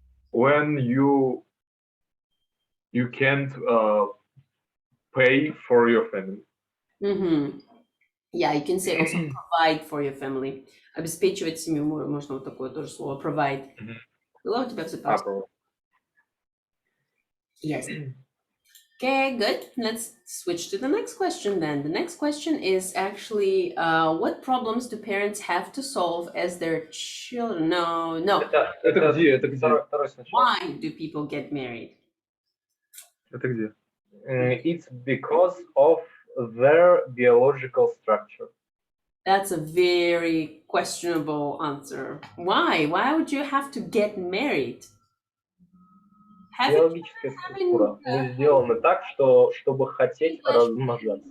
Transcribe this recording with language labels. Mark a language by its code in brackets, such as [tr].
[en] When you can't pay for your family. Yeah, you can say also provide for your family. [ru] Обеспечивать семью, можно вот такое тоже слово provide. Было у тебя все просто? [en] Yes. Okay, good. Let's switch to the next question then. The next question is actually, what problems do parents have to solve as their children? No. [ru] Это где? [en] Why do people get married? [ru] Это где? [en] It's because of their biological structure. That's a very questionable answer. Why? Why would you have to get married? [ru] Биологическая структура. Мы сделаны так, что чтобы хотеть размножаться.